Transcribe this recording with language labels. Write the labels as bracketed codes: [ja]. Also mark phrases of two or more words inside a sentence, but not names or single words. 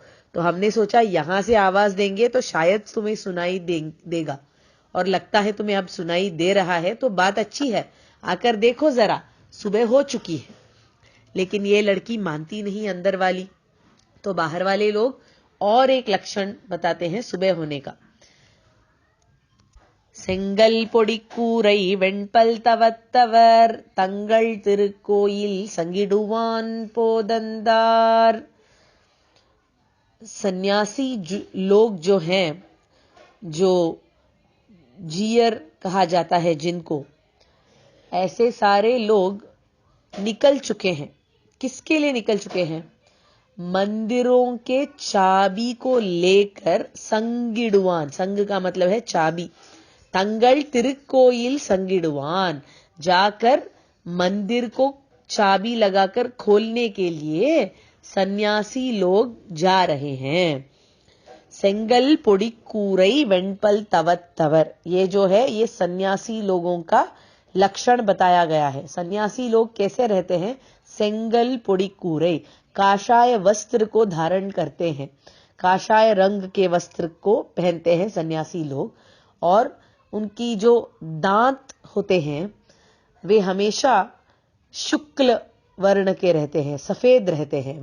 [hi] तो हमने सोचा यहां से आवाज देंगे तो शायद तुम्हें सुनाई देगा, और लगता है तुम्हें अब सुनाई दे रहा है, तो बात अच्छी है, आकर देखो जरा, सुबह हो चुकी है। लेकिन ये लड़की मानती नहीं अंदर वाली। तो तो बाहर वाले लोग और एक लक्षण बताते हैं सुबह होने का। [ta] செங்கல் பொடிக்கூரை வெண்பல் தவத்தவர் தங்கள் திருக்கோயில் சங்கிடுவான் போதந்தார்। [hi] सन्यासी लोग जो हैं, जो जीयर कहा जाता है जिनको, ऐसे सारे लोग निकल चुके हैं। किसके लिए निकल चुके हैं? मंदिरों के चाबी को लेकर संगिडुवान, संग का मतलब है चाबी, [ta] தங்கள் திருக்கோயில் சங்கிடுவான், [hi] जाकर मंदिर को चाबी लगाकर खोलने के लिए सन्यासी लोग जा रहे हैं। [ta] செங்கல் பொடிக்கூரை வெண்பல் தவத்தவர், [hi] ये जो है ये सन्यासी लोगों का लक्षण बताया गया है। सन्यासी लोग कैसे रहते हैं? [ta] செங்கல் பொடிக்கூரை, [hi] काशाय वस्त्र को धारण करते हैं, काशाय रंग के वस्त्र को पहनते हैं सन्यासी लोग, और उनकी जो दांत होते हैं वे हमेशा शुक्ल वर्ण के रहते हैं, सफेद रहते हैं।